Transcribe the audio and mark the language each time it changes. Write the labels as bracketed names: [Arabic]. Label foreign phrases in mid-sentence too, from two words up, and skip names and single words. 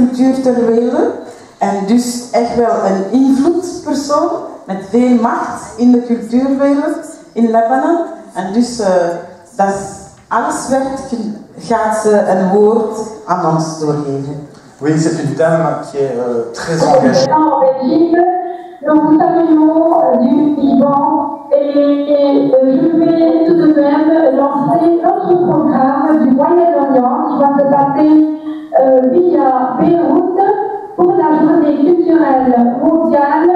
[Dutch] cultuur ter wereld. En dus echt wel een invloedspersoon met veel macht in de cultuurwereld in Lebanon. En dus dat alles gaat ze een woord aan ons doorgeven. [French] Oui, c'est une dame qui est très engagée. En Belgique, donc nous saluons du Liban et je vais tout de même lancer notre programme du Moyen-Orient qui va se passer via Beyrouth pour la journée culturelle mondiale.